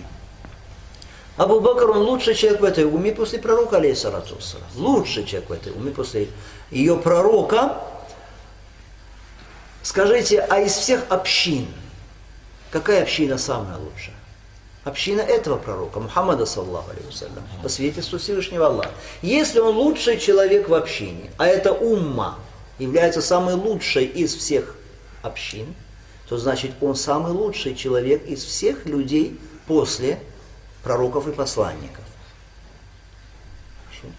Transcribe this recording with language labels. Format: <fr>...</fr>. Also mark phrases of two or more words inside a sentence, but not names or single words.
<ru>Абу Бакр, он лучший человек в этой умме после пророка,</ru> <ar>عليه الصلاة والسلام.</ar> <ru>Лучший человек в этой умме после ее пророка. Скажите, а из всех общин, какая община самая лучшая? Община этого пророка,</ru> <ar>Мухаммада, صلى الله عليه وسلم,</ar> <ru>по свидетельству Всевышнего Аллаха. Если он лучший человек в общине, а эта умма является самой лучшей из всех общин, то значит он самый лучший человек из всех людей после пророков и посланников. Хорошо.</ru>